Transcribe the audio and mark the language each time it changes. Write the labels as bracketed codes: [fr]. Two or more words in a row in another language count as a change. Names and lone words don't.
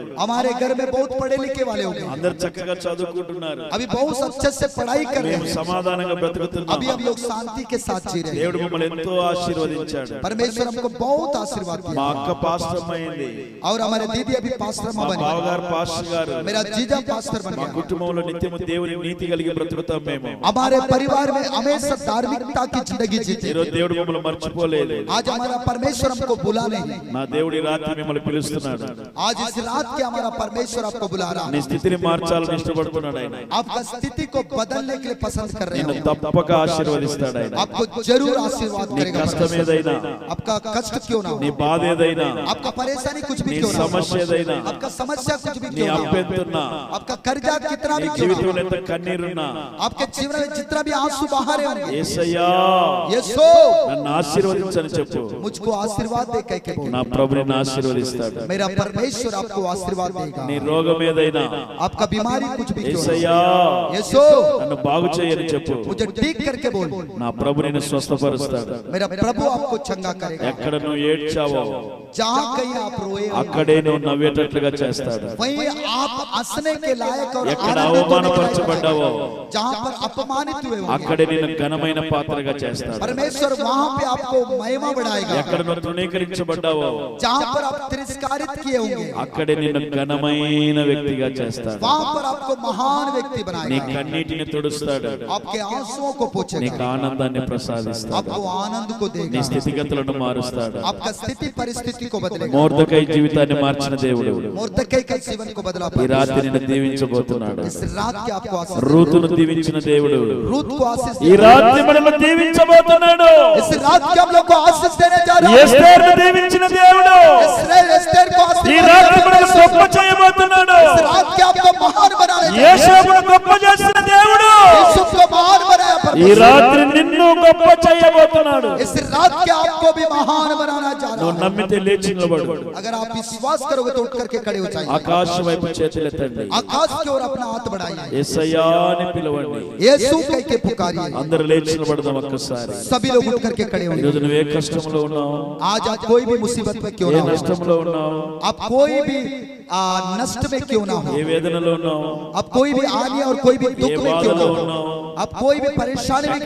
[hi] हमारे घर में बहुत पढ़े लिखे वाले हो गए, [te] అందరు చక్కగా చదువుకుంటున్నారు. [hi] अभी बहुत अच्छे से पढ़ाई कर रहे [te] మేము [hi] हैं, [te] సమాధానంగా బ్రతుకుతున్నాం. [hi] अभी हम लोग शांति के साथ जी रहे हैं। [te] దేవుడు మమ్మల్ని ఎంతో ఆశీర్వదించాడు. [hi] परमेश्वर हमको बहुत आशीर्वाद [te] మా [hi] दिया। [te] అక్క పాస్టర్ అయింది, [hi] और हमारे दीदी अभी पास्टर [te] మా [hi] बनी, [te] బావగారు పాస్టర్ గారు. [hi] मेरा जीजा पास्टर बन [te] మా [hi] गया। [te] కుటుంబంలో నిత్యము దేవుని నీతి కలిగి బ్రతుకుతాం మేము. [hi] हमारे परिवार में हमेशा धार्मिकता की जिंदगी जीते। [te] ఈరోజు దేవుడు మమ్మల్ని మర్చిపోలేదు. [hi] आज हमारा परमेश्वर हमको बुला नहीं, [te] నా దేవుడి రాత్రి మిమ్మల్ని పిలుస్తున్నాడు. [hi] आज इस रात के हमारा परमेश्वर आपको बुला रहा [te] నీ [hi] है। [te] స్థితిని మార్చాలని ఇష్టపడుతున్నాడు ఆయన. [hi] आपका स्थिति को बदलने के लिए पसंद कर रहे [te] నిన్ను [hi] हैं, [te] తప్పక ఆశీర్వదిస్తాడు ఆయన. [hi] आपको जरूर आशीर्वाद [te] నీ [hi] करेगा। [te] కష్టం ఏదైనా, [hi] आपका कष्ट क्यों ना [te] నీ [hi] हो, [te] బాధ ఏదైనా, [hi] आपका परेशानी कुछ भी [te] నీ [hi] क्यों ना हो, [te] సమస్య ఏదైనా, [hi] आपका समस्या कुछ भी [te] నీ [hi] क्यों ना हो, [te] అప్పెంతున్నా, [hi] आपका कर्जा कितना [te] నీ [hi] भी क्यों ना हो, [te] జీవితంలో ఎంత కన్నీరున్నా, [hi] आपके जीवन में जितना भी आंसू बहा तुम्हारे होंगे। [te] యేసయ్యా [hi] यीशु [te] నన్ను ఆశీర్వదించని చెప్పు. [hi] मुझको आशीर्वाद दे कह के बोल। [te] నా ప్రభు నిన్ను ఆశీర్వదిస్తాడు. [hi] मेरा परमेश्वर आपको आशीर्वाद देगा। [te] నీ రోగం ఏదైనా [hi] आपका बीमारी कुछ भी क्यों ना [te] యేసయ్యా [hi] हो। यीशु [te] నన్ను బాగు చేయని చెప్పు. [hi] मुझे ठीक करके बोल। [te] నా ప్రభు నిన్ను స్వస్థపరుస్తాడు. [hi] मेरा प्रभु आपको चंगा करेगा। [te] ఎక్కడ నువ్వు ఏడ్చావో [hi] जहाँ कहीं आप रोए [te] అక్కడే నువ్వు నవ్వేటట్లుగా చేస్తాడు. [hi] वहीं आप हंसने के लायक और [te] ఎక్కడ [hi] आनंदित होने के लायक [te] అవమానపరచబడ్డావో [hi] बनाएगा। जहाँ पर अपमानित हुए हो [te] అక్కడే నిన్ను ఘనమైన పాత్రగా చేస్తాడు. [hi] परमेश्वर वहाँ पे आपको महिमा बढ़ाएगा। [te] ఎక్కడ నువ్వు తృణీకరించబడ్డావో [hi] जहाँ पर आप तिरस्कारित किए होंगे [te] అక్కడే నిన్ను ఘనమైన వ్యక్తిగా చేస్తాడు. [hi] वहाँ पर आपको महान व्यक्ति [te] నీ [hi] बनाएगा। [te] కన్నీటిని తుడుస్తాడు. [hi] आपके आंसुओं को पोछेगा। [te] నీకు ఆనందాన్ని ప్రసాదిస్తాడు. [hi] आपको आनंद को [te] నీ [hi] देगा। [te] స్థితిగతులను మారుస్తాడు. [hi] आपका स्थिति परिस्थिति को बदलेगा। [te] మోర్దెకై జీవితాన్ని మార్చిన దేవుడు [hi] मोर्दकै के जीवन को बदला। [te] ఈ రాత్రి నిన్ను దీవించబోతున్నాడు. [hi] इस रात के आपको आशीष [te] రూతును దీవించిన దేవుడు [hi] रूत को आशीष [te] ఈ రాత్రి మనల్ని దీవించబోతున్నాడు. [hi] इस रात के हम लोग को आशीष देने जा रहे हैं। [te] ఎస్తేరును దీవించిన దేవుడు [hi] एस्तेर को [te] ఈ [hi] आशीष [te] రాత్రి మనల్ని గొప్ప చేయబోతున్నాడు. [hi] इस रात के आपको महान बनाने जा रहे हैं। [te] యేషోబును గొప్ప చేసిన దేవుడు [hi] यूसुफ को महान बनाया [te] ఈ [hi] परमेश्वर। [te] రాత్రి నిన్ను గొప్ప చేయబోతున్నాడు. [hi] इस रात के आपको भी महान बनाना जा रहा [te] నువ్వు [hi] है। [te] నమ్మితే లేచి నిలబడు. [hi] अगर आप विश्वास करोगे तो उठ करके खड़े हो जाइए। [te] ఆకాశం వైపు చేతులెత్తండి. [hi] आकाश की ओर अपना हाथ बढ़ाइए। [te] యేసయ్యా అని పిలవండి. [hi] यीशु कह के पुकारिए। [te] అందరూ లేచి నిలబడదాం ఒక్కసారి. [hi] सभी लोग उठ करके खड़े [te] ఈ [hi] होंगे। [te] రోజు నువ్వు ఏ కష్టంలో ఉన్నావు, [hi] आज आप कोई भी मुसीबत में क्यों [te] ఏ [hi] ना हो, [te] నష్టంలో ఉన్నావు, [hi] आप कोई भी नष्ट में क्यों ना हो, [te] ఏ వేదనలో ఉన్నావు, [hi] आप कोई भी आनी और कोई भी दुख में क्यों ना हो, आप कोई भी परेशानी में